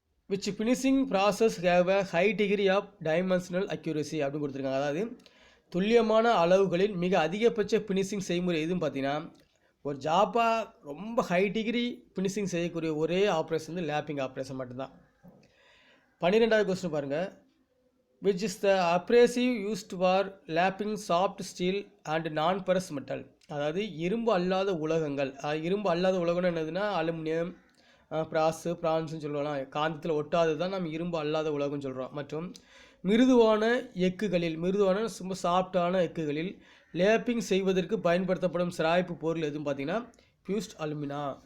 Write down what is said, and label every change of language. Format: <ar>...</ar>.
<en>which finishing process have a high degree of dimensional accuracy</en> <ta>அப்படின்னு கொடுத்துருக்காங்க. அதாவது துல்லியமான அளவுகளில் மிக அதிகபட்ச ஃபினிஷிங் செய்முறை எதுன்னு பார்த்தீங்கன்னா, ஒரு ஜாப்பாக ரொம்ப ஹை டிகிரி ஃபினிஷிங் செய்யக்கூடிய ஒரே ஆப்ரேஷன் வந்து லேப்பிங் ஆப்ரேஷன் மட்டும்தான். 12வது கொஸ்டின் பாருங்கள்.</ta> <en>which is the abrasive used for lapping soft steel and non-porous metal.</en> <ta>அதாவது இரும்பு அல்லாத உலோகங்கள். இரும்பு அல்லாத உலகம்னு என்னதுன்னா அலுமினியம், பிரான்ஸ்னு சொல்லலாம். காந்தத்தில் ஒட்டாதது தான் நம்ம இரும்பு அல்லாத உலகம்னு சொல்கிறோம். மற்றும் மிருதுவான எக்குகளில், மிருதுவான ரொம்ப சாஃப்டான எக்குகளில் லேப்பிங் செய்வதற்கு பயன்படுத்தப்படும் சிராய்ப்பு பொருள் எதுன்னு பார்த்தீங்கன்னா ஃபியூஸ்ட் அலுமினா.</ta>